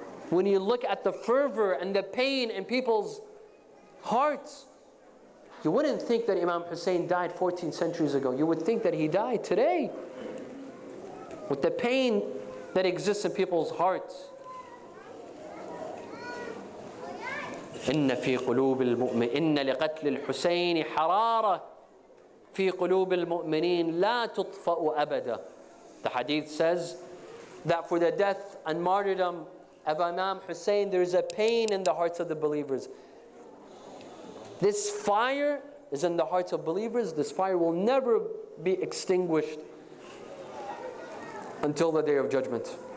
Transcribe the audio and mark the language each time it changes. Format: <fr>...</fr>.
<en>When you look at the fervor and the pain in people's hearts, you wouldn't think that Imam Hussein died 14 centuries ago. You would think that he died today. With the pain that exists in people's hearts.</en> <ar>إن لقتل الحسين حرارة في قلوب المؤمنين لا تطفأ أبدا.</ar> <en>The hadith says that for the death and martyrdom of Imam Hussein, there is a pain in the hearts of the believers. This fire is in the hearts of believers. This fire will never be extinguished until the day of judgment.</en>